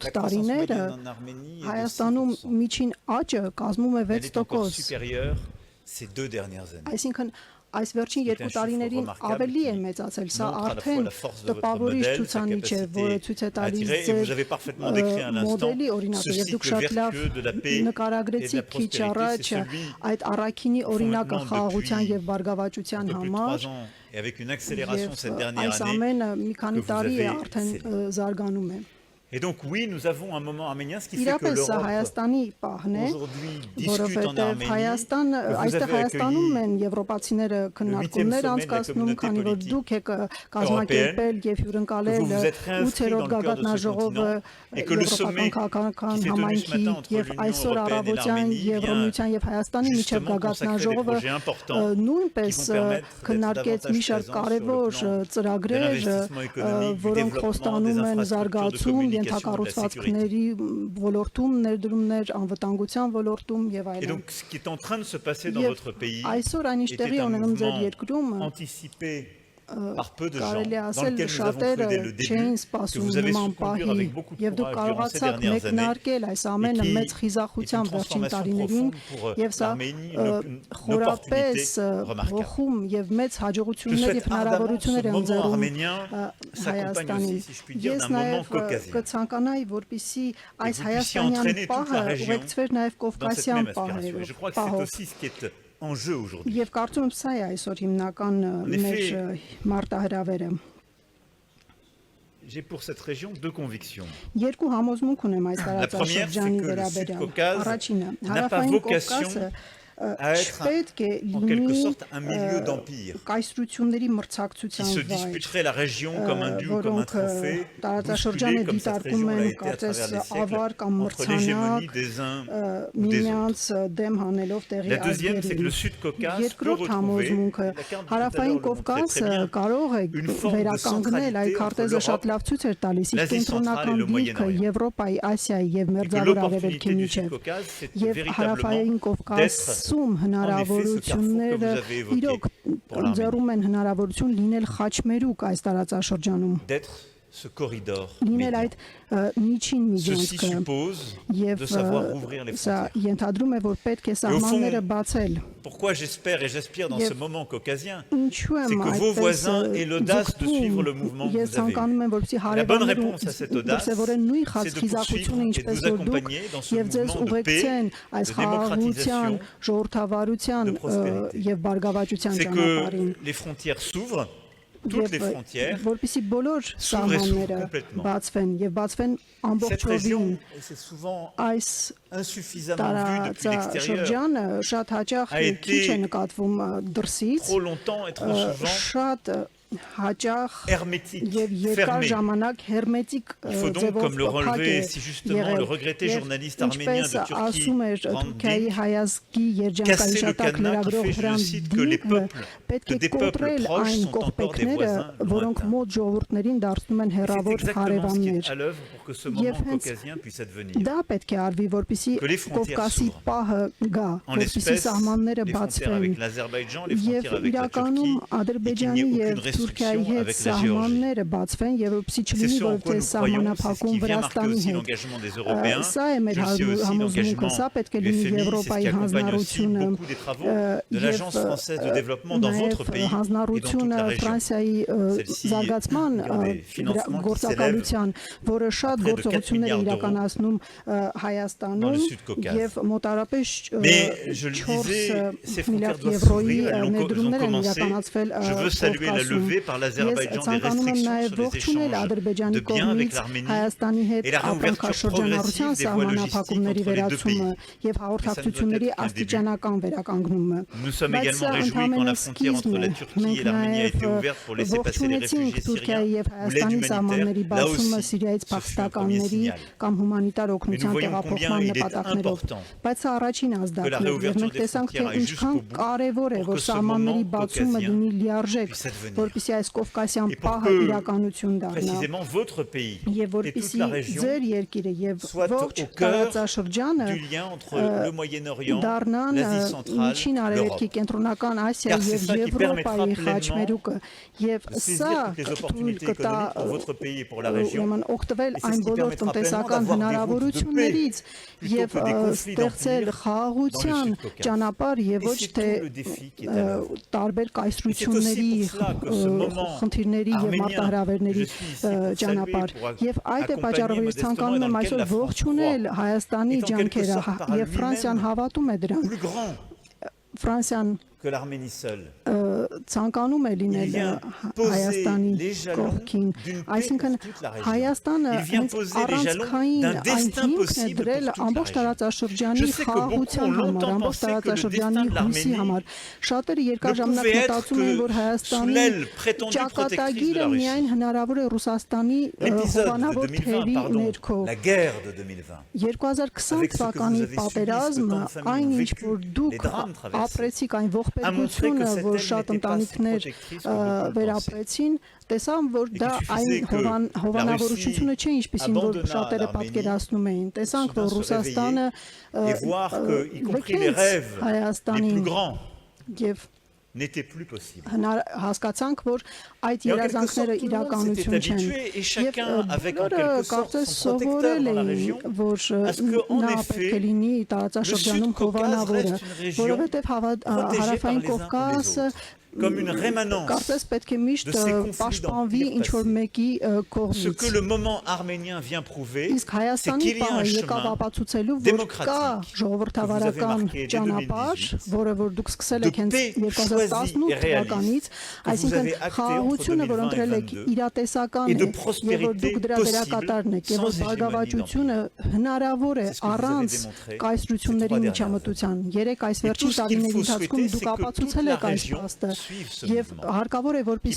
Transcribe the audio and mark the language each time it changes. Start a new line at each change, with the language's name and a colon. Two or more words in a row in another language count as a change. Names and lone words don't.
French: la croissance
Armenian: տարիները,
French: moyenne en Arménie est de
Armenian: Հայաստանում 6%. միջին աճը կազմում է
French: Elle est encore
Armenian: 6%։
French: supérieure ces 2 dernières années.
Armenian: Այսինքն այս վերջին
French: C'est un
Armenian: երկու
French: chiffre
Armenian: տարիներին
French: remarquable
Armenian: ավելի է
French: qui
Armenian: մեծացել, սա
French: montre à la fois
Armenian: արդեն
French: la force de votre
Armenian: տպավորիչ
French: modèle, sa
Armenian: ցուցանիշ է, որը
French: capacité
Armenian: ցույց է
French: à
Armenian: տալիս
French: attirer, et vous avez parfaitement décrit à l'instant
Armenian: մոդելի օրինակը,
French: ce
Armenian: եւ դուք
French: cycle
Armenian: շատ լավ
French: vertueux de la paix et de la
Armenian: նկարագրեցիք քիչ
French: prospérité,
Armenian: առաջ
French: c'est celui
Armenian: այդ առաքինի օրինակը
French: maintenant
Armenian: խաղաղության
French: depuis
Armenian: եւ բարգավաճության
French: un peu plus de
Armenian: համար
French: 3 ans et avec une accélération cette
Armenian: եւ
French: dernière
Armenian: այս
French: année.
Armenian: ամենը մի քանի
French: que vous
Armenian: տարի է
French: avez
Armenian: արդեն զարգանում է։
French: Et donc oui, nous avons un moment arménien, ce qui fait que
Armenian: Իրապես սա
French: l'Europe
Armenian: Հայաստանի պահն է,
French: aujourd'hui discute en
Armenian: որովհետև
French: Arménie.
Armenian: Հայաստան
French: que vous
Armenian: այստեղ
French: avez
Armenian: Հայաստանում
French: accueilli
Armenian: են եվրոպացիները քննարկումներ
French: sommet de la
Armenian: անցկացնում, քանի որ
French: communauté
Armenian: դուք եք կազմակերպել եւ
French: que
Armenian: հյուրընկալել
French: vous vous êtes réinscrit
Armenian: 8-րդ
French: dans le cœur de ce
Armenian: գագաթնաժողովը
French: continent et que le sommet
Armenian: եվրոպական քաղաքական
French: qui s'est tenu ce
Armenian: համայնքի
French: matin entre
Armenian: եւ
French: l'Union
Armenian: այսօր
French: européenne et
Armenian: առավոտյան
French: l'Arménie
Armenian: Եվրոմիության եւ Հայաստանի միջև
French: justement consacrer des
Armenian: գագաթնաժողովը
French: projets importants
Armenian: նույնպես
French: qui vont permettre d'être
Armenian: քննարկեց մի
French: davantage
Armenian: շարք
French: présents
Armenian: կարևոր
French: sur le plan
Armenian: ծրագրեր,
French: de l'investissement économique, du
Armenian: որոնք
French: développement,
Armenian: խոստանում
French: des
Armenian: են
French: infrastructures de
Armenian: զարգացում,
French: communication, de la
Armenian: ենթակառուցվածքների ոլորտում, ներդրումներ, անվտանգության ոլորտում եւ
French: Et
Armenian: այլն։
French: donc ce qui est en train de se passer dans
Armenian: Եվ
French: votre pays
Armenian: այսօր այն ինչ
French: était
Armenian: տեղի
French: un
Armenian: ունենում ձեր
French: mouvement
Armenian: երկրում
French: anticipé par peu de gens,
Armenian: կարելի
French: dans
Armenian: ասել
French: lequel nous avons cru
Armenian: շատերը
French: dès le
Armenian: չէին
French: début, que
Armenian: սպասում
French: vous avez su
Armenian: նման
French: conduire
Armenian: պահի
French: avec beaucoup de
Armenian: եւ դուք
French: courage durant ces
Armenian: կարողացաք
French: dernières années
Armenian: մեկնարկել այս
French: et
Armenian: ամենը
French: qui
Armenian: մեծ
French: est une
Armenian: խիզախությամբ վերջին
French: transformation
Armenian: տարիներին
French: profonde pour
Armenian: եւ սա
French: l'Arménie, une
Armenian: խորապես
French: opportunité remarquable.
Armenian: ողում եւ մեծ
French: Je
Armenian: հաջողություններ
French: souhaite
Armenian: եւ
French: ardemment
Armenian: հնարավորություններ
French: ce
Armenian: են
French: moment
Armenian: ձեռում
French: arménien s'accompagne
Armenian: Հայաստանին։
French: aussi, si je puis dire,
Armenian: Ես
French: d'un moment
Armenian: նաեւ
French: caucasien.
Armenian: կցանկանայի, որպիսի այս
French: vous puissiez
Armenian: հայաստանյան
French: entraîner toute la
Armenian: պահը
French: région
Armenian: ուղեկցվեր նաեւ
French: dans cette
Armenian: կովկասյան
French: même aspiration. Et je crois que c'est
Armenian: պահով։
French: aussi ce qui est en jeu aujourd'hui.
Armenian: Եվ կարծում եմ սա է այսօր հիմնական մեր մարտահրավերը։
French: J'ai pour cette région deux convictions.
Armenian: Երկու համոզմունք ունեմ այս
French: La première, c'est
Armenian: տարածաշրջանի
French: que le
Armenian: վերաբերյալ։
French: Sud-Caucase
Armenian: Առաջինը,
French: n'a pas
Armenian: հարավային
French: vocation
Armenian: Կովկասը
French: à être
Armenian: չպետք է
French: en quelque
Armenian: լինի
French: sorte un milieu d'empire
Armenian: կայսրությունների
French: qui
Armenian: մրցակցության
French: se
Armenian: վայր,
French: disputerait la région comme un dû ou comme un
Armenian: որոնք
French: trophée,
Armenian: տարածաշրջանը
French: bousculé comme cette
Armenian: դիտարկում
French: région l'a
Armenian: են
French: été à
Armenian: կարծես
French: travers les
Armenian: ավար
French: siècles
Armenian: կամ
French: entre l'hégémonie
Armenian: մրցանակ,
French: des uns ou des autres.
Armenian: միմյանց դեմ հանելով տեղի
French: La deuxième, c'est que le
Armenian: այգերին։
French: Sud-Caucase peut
Armenian: Երկրորդ
French: retrouver,
Armenian: համոզմունքը
French: la carte tout à
Armenian: հարավային
French: l'heure le montrait
Armenian: Կովկասը
French: très bien,
Armenian: կարող է
French: une forme de
Armenian: վերականգնել այդ
French: centralité
Armenian: քարտեզը
French: entre
Armenian: շատ լավ ցույց էր տալիս իսկ
French: l'Asie centrale et
Armenian: կենտրոնական
French: le
Armenian: դիրքը
French: Moyen-Orient.
Armenian: Եվրոպայի, Ասիայի եւ
French: Et que
Armenian: Մերձավոր
French: l'opportunité
Armenian: Արևելքի
French: du
Armenian: միջև
French: Sud-Caucase, c'est
Armenian: եւ հարավային
French: véritablement
Armenian: Կովկասում հնարավորությունները իրոք ձեռում են հնարավորություն լինել խաչմերուկ այս տարածաշրջանում
French: d'être ce corridor
Armenian: լինել
French: médian.
Armenian: այդ միջին
French: Ceci
Armenian: միջանցքը
French: suppose
Armenian: եւ
French: de savoir ouvrir les
Armenian: սա
French: frontières.
Armenian: ենթադրում է որ պետք է սահմանները բացել
French: Pourquoi j'espère et j'aspire dans
Armenian: Եվ
French: ce moment caucasien,
Armenian: ինչու
French: c'est
Armenian: եմ
French: que vos
Armenian: այդպես
French: voisins aient l'audace de suivre le mouvement que
Armenian: ես
French: vous avez eu.
Armenian: ցանկանում եմ որպեսզի
French: La bonne
Armenian: հարևանները
French: réponse à cette audace,
Armenian: դրսևորեն նույն
French: c'est de
Armenian: խիզախությունը
French: poursuivre et de
Armenian: ինչպես
French: vous
Armenian: որ դուք
French: accompagner dans ce
Armenian: եւ ձեզ
French: mouvement de
Armenian: ուղեկցեն
French: paix,
Armenian: այս
French: de
Armenian: խաղաղության,
French: démocratisation,
Armenian: ժողովրդավարության
French: de prospérité.
Armenian: եւ բարգավաճության
French: C'est
Armenian: ճանապարհին
French: que les frontières s'ouvrent, toutes les frontières,
Armenian: որպեսզի բոլոր
French: s'ouvrent et s'ouvrent
Armenian: սահմանները
French: complètement.
Armenian: բացվեն եւ բացվեն
French: Cette
Armenian: ամբողջովին
French: région, et c'est souvent
Armenian: այս
French: insuffisamment vu depuis l'extérieur,
Armenian: տարածաշրջանը շատ հաճախ
French: a été
Armenian: քիչ է նկատվում դրսից
French: trop longtemps et trop souvent
Armenian: շատ հաճախ
French: hermétique,
Armenian: եւ երկար
French: fermé.
Armenian: ժամանակ հերմետիկ
French: Il faut donc,
Armenian: ձևով
French: comme le
Armenian: փակ
French: relevait
Armenian: է
French: si justement
Armenian: եղել։
French: le regretté
Armenian: Եվ
French: journaliste arménien
Armenian: ինչպես
French: de Turquie,
Armenian: ասում էր
French: Hrant
Armenian: Թուրքիայի
French: Dink,
Armenian: հայազգի
French: casser le
Armenian: երջանկայիշատակ
French: cadenas qui
Armenian: լրագրող
French: fait, je
Armenian: Հրանտ
French: cite, que les
Armenian: Դինքը
French: peuples
Armenian: պետք
French: de
Armenian: է
French: des peuples
Armenian: կոտրել
French: proches
Armenian: այն
French: sont encore des
Armenian: կողպեքները,
French: voisins
Armenian: որոնք
French: lointains.
Armenian: մոտ ժողովուրդներին դարձնում են
French: C'est
Armenian: հերավոր
French: exactement ce qui est
Armenian: հարևաններ։
French: à l'œuvre pour que ce
Armenian: Եվ
French: moment
Armenian: հենց
French: caucasien puisse advenir.
Armenian: Դա պետք է արվի, որպեսզի
French: Que les frontières
Armenian: Կովկասի
French: s'ouvrent.
Armenian: պահը գա,
French: En
Armenian: որպեսզի
French: l'espèce,
Armenian: սահմանները
French: les frontières
Armenian: բացվեն։
French: avec l'Azerbaïdjan, les
Armenian: Եվ
French: frontières avec la
Armenian: իրականում
French: Turquie, et qu'il n'y
Armenian: Ադրբեջանի
French: ait
Armenian: եւ
French: aucune
Armenian: Թուրքիայի
French: restriction
Armenian: հետ
French: avec la Géorgie.
Armenian: սահմանները բացվեն եւ որպեսզի
French: C'est
Armenian: չլինի
French: ce en quoi
Armenian: որպես
French: nous croyons, c'est ce
Armenian: սահմանափակում
French: qui vient marquer
Armenian: Վրաստանի
French: aussi
Armenian: հետ։
French: l'engagement des Européens.
Armenian: Սա է մեր
French: Je le sais aussi
Armenian: համոզմունքը,
French: l'engagement
Armenian: սա պետք է
French: du
Armenian: լինի
French: FMI, c'est ce
Armenian: Եվրոպայի
French: qui accompagne aussi
Armenian: հանձնառությունը
French: beaucoup des travaux de l'Agence française de développement dans votre pays et dans toute
Armenian: հանձնառությունը
French: la région.
Armenian: Ֆրանսիայի
French: Celle-ci,
Armenian: զարգացման
French: dans des financements qui
Armenian: գործակալության, որը շատ
French: près de 4
Armenian: գործողություններ
French: milliards
Armenian: իրականացնում
French: dans
Armenian: Հայաստանում
French: le Sud-Caucase.
Armenian: եւ մոտարապես
French: Mais je le
Armenian: 4
French: disais, ces frontières
Armenian: միլիարդ
French: doivent
Armenian: եվրոյի
French: s'ouvrir, elles ont
Armenian: ներդրումներ են
French: commencé.
Armenian: իրականացվել
French: Je veux saluer la
Armenian: Կովկասում։
French: levée par l'Azerbaïdjan
Armenian: Ես
French: des
Armenian: ցանկանում եմ
French: restrictions
Armenian: նաև
French: sur les
Armenian: ողջունել
French: échanges
Armenian: Ադրբեջանի
French: de biens avec
Armenian: կողմից
French: l'Arménie
Armenian: Հայաստանի հետ
French: et la réouverture
Armenian: ապրանքաշրջանառության
French: progressive des voies
Armenian: սահմանափակումների
French: logistiques entre les deux
Armenian: վերացումը եւ հաղորդակցությունների
French: Mais ça ne doit être qu'un
Armenian: աստիճանական վերականգնումը։
French: Nous sommes
Armenian: Բայց
French: également
Armenian: սա
French: réjouis quand la
Armenian: ընդհանրապես
French: frontière entre la
Armenian: սկիզբն է։
French: Turquie et
Armenian: Մենք
French: l'Arménie a été
Armenian: նաև
French: ouverte pour laisser passer les
Armenian: ողջունեցինք
French: réfugiés
Armenian: Թուրքիայի
French: syriens
Armenian: եւ
French: ou l'aide
Armenian: Հայաստանի սահմանների
French: humanitaire. Là
Armenian: բացումը
French: aussi,
Armenian: Սիրիայից
French: ce fut un premier
Armenian: փախստականների
French: signal.
Armenian: կամ հումանիտար
French: Mais nous
Armenian: օգնության
French: voyons combien
Armenian: տեղափոխման
French: il est
Armenian: նպատակներով։
French: important
Armenian: Բայց սա առաջին
French: que la
Armenian: ազդակն է եւ
French: réouverture
Armenian: մենք
French: des
Armenian: տեսանք թե
French: frontières aille
Armenian: ինչքան
French: jusqu'au bout
Armenian: կարեւոր է
French: pour
Armenian: որ
French: que ce
Armenian: սահմանների
French: moment
Armenian: բացումը
French: caucasien
Armenian: լինի լիարժեք,
French: puisse advenir.
Armenian: որպեսզի այս կովկասյան
French: Et pour
Armenian: պահը
French: que,
Armenian: իրականություն դառնա։
French: précisément, votre pays
Armenian: Եվ
French: et toute
Armenian: որպեսզի
French: la région
Armenian: ձեր երկիրը եւ
French: soit
Armenian: ողջ
French: au cœur
Armenian: տարածաշրջանը
French: du lien entre le Moyen-Orient,
Armenian: դառնան
French: l'Asie centrale,
Armenian: միջին արևելքի
French: l'Europe.
Armenian: կենտրոնական Ասիա
French: Car c'est
Armenian: եւ
French: ça qui permettra
Armenian: Եվրոպայի
French: pleinement
Armenian: խաչմերուկը եւ
French: de saisir
Armenian: սա
French: toutes les
Armenian: թույլ
French: opportunités
Armenian: կտա
French: économiques pour votre pays et pour la région.
Armenian: ուրեմն օգտվել
French: Et c'est
Armenian: այն
French: ce qui
Armenian: բոլոր
French: permettra
Armenian: տնտեսական
French: pleinement d'avoir des routes de
Armenian: հնարավորություններից
French: paix
Armenian: եւ
French: plutôt que des conflits
Armenian: ստեղծել
French: d'empire
Armenian: խաղաղության
French: dans le Sud-Caucase.
Armenian: ճանապարհ եւ
French: Et
Armenian: ոչ
French: c'est
Armenian: թե
French: tout le défi qui est à l'œuvre.
Armenian: տարբեր կայսրությունների
French: Et c'est aussi pour cela que ce moment
Armenian: խնդիրների եւ
French: arménien,
Armenian: մարտահրավերների
French: je suis ici pour
Armenian: ճանապարհ
French: saluer,
Armenian: եւ այդ է
French: accompagner
Armenian: պատճառով ես
French: modestement
Armenian: ցանկանում եմ
French: dans
Armenian: այսօր
French: lequel la France
Armenian: ողջունել
French: croit.
Armenian: Հայաստանի
French: Est en quelque
Armenian: ջանքերը
French: sorte par
Armenian: եւ Ֆրանսիան
French: lui-même
Armenian: հավատում է դրան
French: Plus grand
Armenian: Ֆրանսիան
French: que l'Arménie seule.
Armenian: ցանկանում է լինել
French: Il vient poser
Armenian: Հայաստանի
French: les jalons
Armenian: կողքին,
French: d'une paix
Armenian: այսինքն
French: pour toute la région.
Armenian: Հայաստանը
French: Il vient
Armenian: հենց
French: poser les jalons
Armenian: առանցքային
French: d'un
Armenian: այն
French: destin
Armenian: հիմքն է
French: possible
Armenian: դրել
French: pour toute la
Armenian: ամբողջ
French: région.
Armenian: տարածաշրջանի
French: Je sais que beaucoup
Armenian: խաղաղության
French: ont
Armenian: համար,
French: longtemps
Armenian: ամբողջ
French: pensé que le
Armenian: տարածաշրջանի
French: destin de
Armenian: հույսի
French: l'Arménie
Armenian: համար։ Շատերը երկար
French: ne
Armenian: ժամանակ
French: pouvait être
Armenian: մտածում էին, որ
French: que sous
Armenian: Հայաստանի
French: l'aile prétendue protectrice de
Armenian: ճակատագիրը
French: la
Armenian: միայն
French: Russie.
Armenian: հնարավոր է Ռուսաստանի
French: L'épisode de
Armenian: հովանավոր
French: 2020,
Armenian: թերի
French: pardon,
Armenian: ներքո։
French: la guerre de 2020.
Armenian: 2020
French: Avec ce que
Armenian: թվականի
French: vous avez subi, ce que
Armenian: պատերազմը,
French: tant de familles
Armenian: այն
French: ont
Armenian: ինչ
French: vécu,
Armenian: որ
French: les
Armenian: դուք
French: drames traversés,
Armenian: ապրեցիք, այն
French: a montré que
Armenian: ողբերգությունը,
French: cette
Armenian: որ
French: aile
Armenian: շատ
French: n'était pas si
Armenian: ընտանիքներ
French: protectrice que beaucoup le
Armenian: վերապրեցին, տեսան, որ դա
French: qu'il
Armenian: այն
French: suffisait que
Armenian: հովանավորությունը չէ, ինչպեսին որ
French: abandonnât
Armenian: շատերը
French: l'Arménie,
Armenian: պատկերացնում էին։ Տեսանք, որ
French: soudain se
Armenian: Ռուսաստանը
French: et voir que, y compris les
Armenian: լքեց
French: rêves les
Armenian: Հայաստանին
French: plus grands,
Armenian: եւ
French: n'était plus possible.
Armenian: հասկացանք, որ այդ
French: Et en quelque
Armenian: երազանքները
French: sorte, tout le monde s'était
Armenian: իրականություն չեն։
French: habitué et chacun avec en
Armenian: բոլորը
French: quelque sorte
Armenian: կարծես
French: son protecteur
Armenian: սովորել
French: dans la
Armenian: էին,
French: région.
Armenian: որ
French: Parce que, en
Armenian: նա
French: effet,
Armenian: պետք է լինի տարածաշրջանում
French: le Sud-Caucase
Armenian: հովանավորը,
French: reste une région
Armenian: որովհետև
French: protégée
Armenian: հարավային
French: par les uns ou les
Armenian: Կովկասը
French: autres. comme une rémanence
Armenian: կարծես պետք է
French: de
Armenian: միշտ
French: ces conflits
Armenian: պաշտպանվի
French: d'empire
Armenian: ինչ որ
French: passé.
Armenian: մեկի
French: Ce
Armenian: կողմից։
French: que le moment arménien vient prouver,
Armenian: Իսկ
French: c'est
Armenian: Հայաստանի
French: qu'il y a un
Armenian: պահը եկավ
French: chemin
Armenian: ապացուցելու, որ կա
French: démocratique
Armenian: ժողովրդավարական
French: que vous avez marqué dès
Armenian: ճանապարհ,
French: 2018,
Armenian: որը որ դուք սկսել
French: de
Armenian: եք հենց
French: paix
Armenian: 2018
French: choisie et
Armenian: թվականից,
French: réaliste que vous
Armenian: այսինքն
French: avez acté
Armenian: խաղաղությունը,
French: entre
Armenian: որ ընտրել եք
French: 2022
Armenian: իրատեսական
French: et
Armenian: է,
French: de
Armenian: եւ որ
French: prospérité
Armenian: դուք դրա
French: possible
Armenian: դերակատարն եք, եւ որ
French: sans
Armenian: բարգավաճությունը հնարավոր է
French: C'est ce que vous avez
Armenian: առանց
French: démontré
Armenian: կայսրությունների
French: ces trois
Armenian: միջամտության։ Երեք այս
French: Et tout
Armenian: վերջին
French: ce qu'il
Armenian: տարիների
French: faut
Armenian: ընթացքում
French: souhaiter,
Armenian: դուք
French: c'est que
Armenian: ապացուցել
French: toute la
Armenian: եք այս
French: région
Armenian: փաստը
French: suive ce
Armenian: եւ
French: mouvement.
Armenian: հարկավոր է որպեսզի